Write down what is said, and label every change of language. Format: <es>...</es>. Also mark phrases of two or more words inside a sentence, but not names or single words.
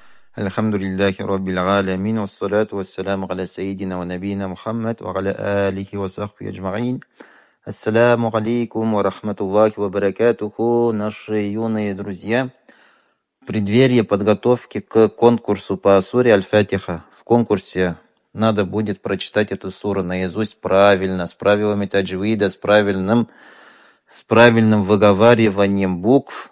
<ar>الحمد لله رب العالمين، والصلاة والسلام على سيدنا ونبينا محمد، وعلى آله وصحبه أجمعين. السلام عليكم ورحمة الله وبركاته,</ar> <ru>наши юные друзья. В преддверии подготовки к конкурсу по суре Аль-Фатиха. В конкурсе надо будет прочитать эту суру наизусть правильно, с правилами таджвида, с правильным выговариванием букв.</ru>